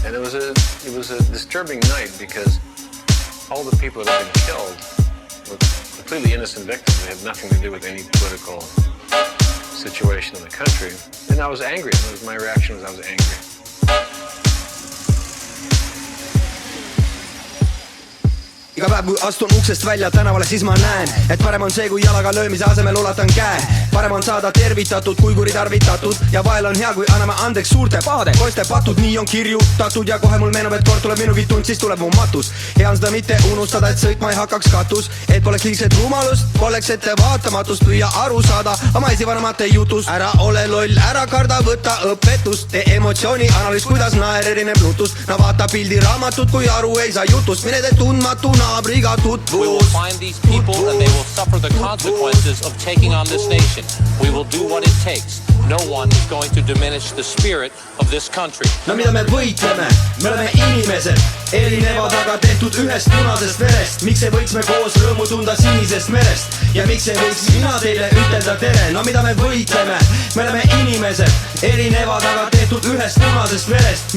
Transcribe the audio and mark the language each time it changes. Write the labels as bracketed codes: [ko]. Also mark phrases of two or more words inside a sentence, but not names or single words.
[en] was a disturbing night because all the people that had been killed were completely innocent victims. They had nothing to do with any political situation in the country. And I was angry. My reaction was I was angry. [et] Iga päev kui astun uksest välja tänavale, siis ma näen, et parem on see, kui jalaga löömise asemel ulatan käe. Parem on saada tervitatud, kui kuritarvitatud. Ja vahel on hea, kui anname andeks suurte pahade poiste patud. Nii on kirjutatud ja kohe mul meenub, et kord tuleb minugi tund, siis tuleb mu matus. Hea on seda mitte unustada, et sõitma ei hakkaks katus. Et poleks liigset rumalust, poleks ette vaatamatust. Püüa aru saada oma esivanemate jutust. Ära ole loll, ära karda, võta õpetust. Tee emotsiooni analüüs, kuidas naer erineb nutust. Na vaata pildi raamatut, kui aru ei saa jutust. Mine tee tundmatu naabriga tutvus. [en] We will find these people and they will suffer the consequences of taking on this nation. We will do what it takes. No one is going to diminish the spirit of this country. [et] No mida me võitleme? Me oleme inimesed, erinevad, aga tehtud ühest punasest verest. Miks ei võiks me koos rõõmu tunda sinisest merest? Ja miks ei võiks mina teile ütelda tere? No mida me võitleme? Me oleme inimesed, erinevad, aga tehtud ühest punasest verest.